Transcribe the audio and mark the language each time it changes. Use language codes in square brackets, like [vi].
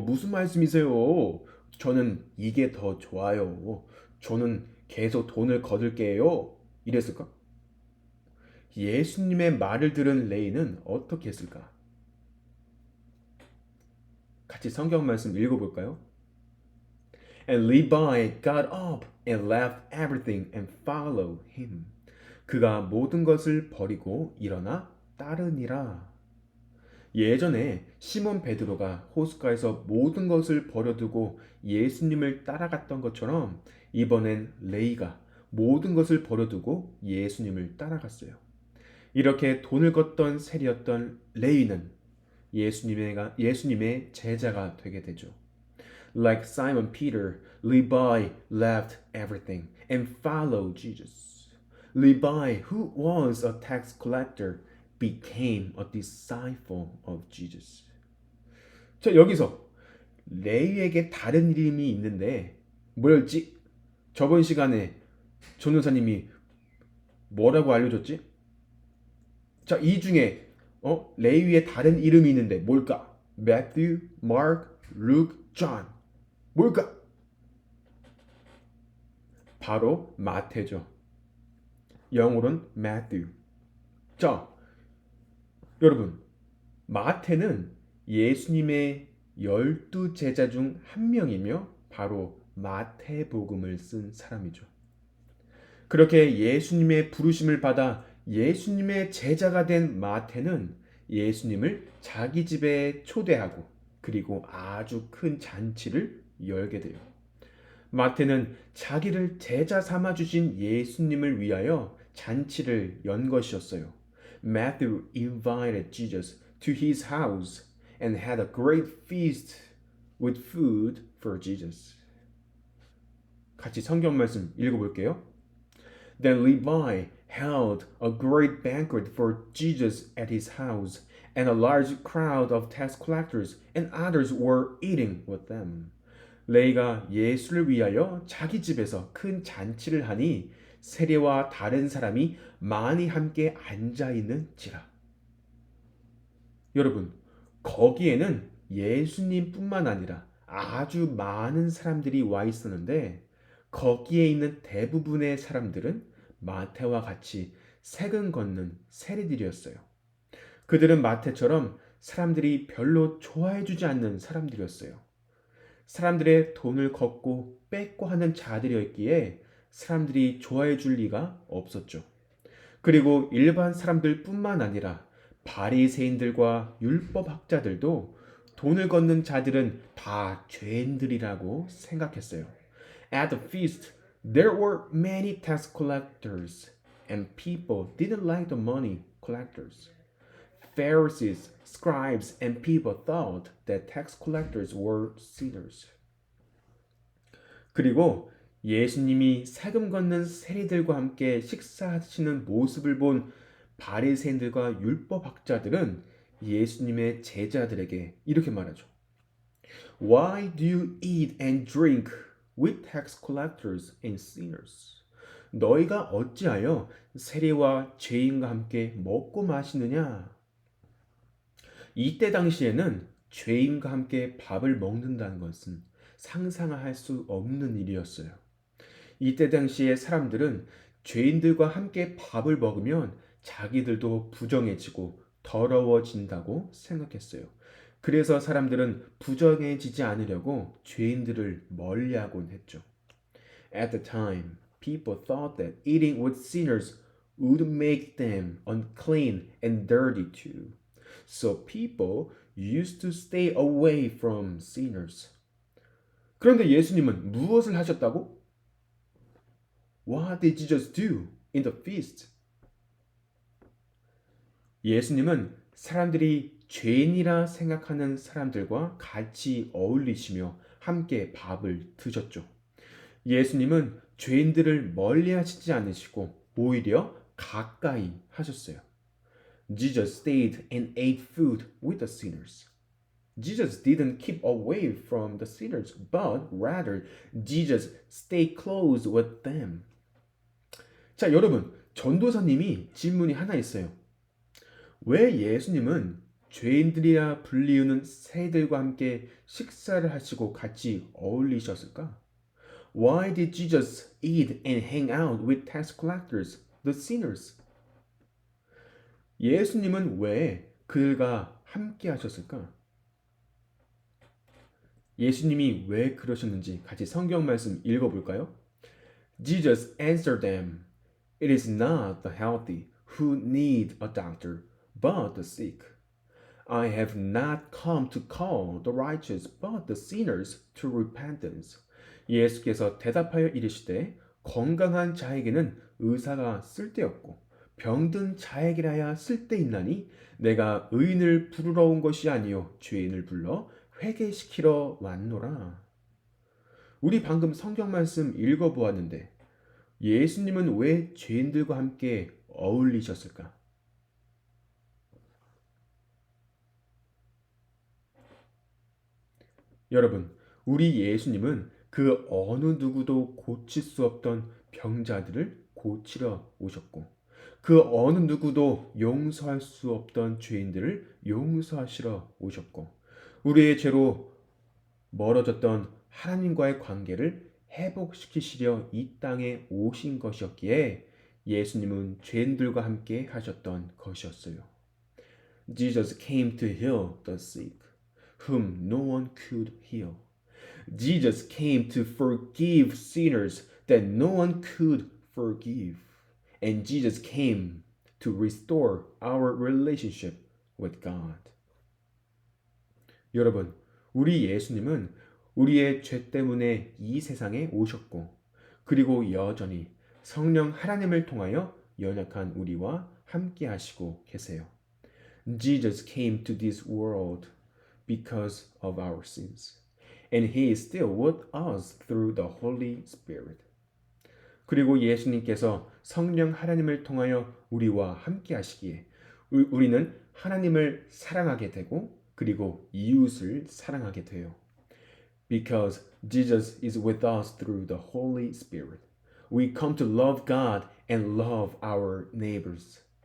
[ko] 무슨 말씀이세요? 저는 이게 더 좋아요. 저는 계속 돈을 거둘게요. 이랬을까? 예수님의 말을 들은 레이는 어떻게 했을까? 같이 성경 말씀 읽어볼까요? [en] And Levi got up and left everything and followed him. [ko] 그가 모든 것을 버리고 일어나 따르니라. 예전에 시몬 베드로가 호숫가에서 모든 것을 버려두고 예수님을 따라갔던 것처럼 이번엔 레이가 모든 것을 버려두고 예수님을 따라갔어요. 이렇게 돈을 걷던 세리였던 레위는 예수님의 제자가 되게 되죠. [en] Like Simon Peter, Levi left everything and followed Jesus. Levi, who was a tax collector, became a disciple of Jesus. [ko] 자, 여기서 레위에게 다른 이름이 있는데 뭐였지? 저번 시간에 전도사님이 뭐라고 알려줬지? 자, 이 중에 레위의 다른 이름이 있는데 뭘까? [en] Matthew, Mark, Luke, John. [ko] 뭘까? 바로 마태죠. 영어로는 Matthew. 자, 여러분, 마태는 예수님의 12 제자 중 한 명이며 바로 마태복음을 쓴 사람이죠. 그렇게 예수님의 부르심을 받아 예수님의 제자가 된 마태는 예수님을 자기 집에 초대하고 그리고 아주 큰 잔치를 열게 돼요. 마태는 자기를 제자 삼아 주신 예수님을 위하여 잔치를 연 것이었어요. [en] Matthew invited Jesus to his house and had a great feast with food for Jesus. [ko] 같이 성경 말씀 읽어볼게요. [en] Then Levi held a great banquet for Jesus at his house, and a large crowd of tax collectors and others were eating with them. [ko] 레이가 예수를 위하여 자기 집에서 큰 잔치를 하니 세리와 다른 사람이 많이 함께 앉아 있는지라. 여러분, 거기에는 예수님뿐만 아니라 아주 많은 사람들이 와 있었는데 거기에 있는 대부분의 사람들은 마태와 같이 세금 걷는 세리들이었어요. 그들은 마태처럼 사람들이 별로 좋아해주지 않는 사람들이었어요. 사람들의 돈을 걷고 뺏고 하는 자들이었기에 사람들이 좋아해줄 리가 없었죠. 그리고 일반 사람들뿐만 아니라 바리새인들과 율법학자들도 돈을 걷는 자들은 다 죄인들이라고 생각했어요. [en] At the feast, there were many tax collectors, and people didn't like the money collectors. Pharisees, scribes, and people thought that tax collectors were sinners. [ko] 그리고 예수님이 세금 걷는 세리들과 함께 식사하시는 모습을 본 바리새인들과 율법학자들은 예수님의 제자들에게 이렇게 말하죠. [en] Why do you eat and drink with tax collectors and sinners? [ko] 너희가 어찌하여 세리와 죄인과 함께 먹고 마시느냐? 이때 당시에는 죄인과 함께 밥을 먹는다는 것은 상상할 수 없는 일이었어요. 이때 당시에 사람들은 죄인들과 함께 밥을 먹으면 자기들도 부정해지고 더러워진다고 생각했어요. 그래서 사람들은 부정해지지 않으려고 죄인들을 멀리하곤 했죠. [en] At the time, people thought that eating with sinners would make them unclean and dirty too. So people used to stay away from sinners. [ko] 그런데 예수님은 무엇을 하셨다고? [en] What did Jesus do in the feast? [ko] 예수님은 사람들이 죄인이라 생각하는 사람들과 같이 어울리시며 함께 밥을 드셨죠. 예수님은 죄인들을 멀리 하시지 않으시고 오히려 가까이 하셨어요. [en] Jesus stayed and ate food with the sinners. Jesus didn't keep away from the sinners, but rather Jesus stayed close with them. [ko] 자, 여러분, 전도사님이 질문이 하나 있어요. 왜 예수님은 죄인들이라 불리우는 새들과 함께 식사를 하시고 같이 어울리셨을까? [en] Why did Jesus eat and hang out with tax collectors, the sinners? [ko] 예수님은 왜 그들과 함께 하셨을까? 예수님이 왜 그러셨는지 같이 성경 말씀 읽어볼까요? [en] Jesus answered them, "It is not the healthy who need a doctor, but the sick. I have not come to call the righteous, but the sinners to repentance." [ko] 예수께서 대답하여 이르시되 건강한 자에게는 의사가 쓸데없고 병든 자에게라야 쓸데있나니 내가 의인을 부르러 온 것이 아니요 죄인을 불러 회개시키러 왔노라. 우리 방금 성경 말씀 읽어보았는데 예수님은 왜 죄인들과 함께 어울리셨을까? 여러분, 우리 예수님은 그 어느 누구도 고칠 수 없던 병자들을 고치러 오셨고, 그 어느 누구도 용서할 수 없던 죄인들을 용서하시러 오셨고, 우리의 죄로 멀어졌던 하나님과의 관계를 회복시키시려 이 땅에 오신 것이었기에 예수님은 죄인들과 함께 하셨던 것이었어요. [en] Jesus came to heal the sick, whom no one could heal. Jesus came to forgive sinners that no one could forgive. And Jesus came to restore our relationship with God. [ko] 여러분, 우리 예수님은 우리의 죄 때문에 이 세상에 오셨고, 그리고 여전히 성령 하나님을 통하여 연약한 우리와 함께 하시고 계세요. [en] Jesus came to this world because of our sins. And he is still with us through the Holy Spirit. [ko] 그리고 예수님께서 성령 하나님을 통하여 우리와 함께 하시기에 우리는 하나님을 사랑하게 되고 그리고 이웃을 사랑하게 돼요. [en] Because Jesus is with us through the Holy Spirit, we come to love God and love our neighbors.